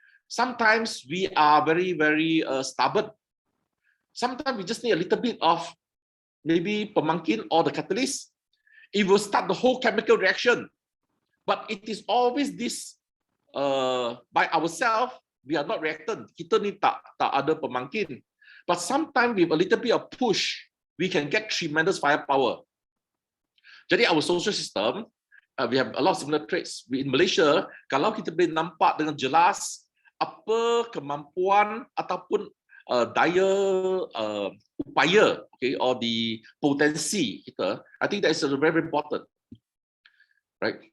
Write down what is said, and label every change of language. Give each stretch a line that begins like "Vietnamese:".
English: Sometimes we are very, very stubborn. Sometimes we just need a little bit of maybe pemangkin or the catalyst. It will start the whole chemical reaction. But it is always this by ourselves, we are not reactant.
Malay: Kita ni tak ada pemangkin.
English: But sometimes with a little bit of push, we can get tremendous firepower. Jadi our social system, we have a lot of similar traits.
Malay: In Malaysia, kalau kita boleh nampak dengan jelas apa kemampuan ataupun daya upaya, okay, or the potensi kita,
English: I think that is very important, right?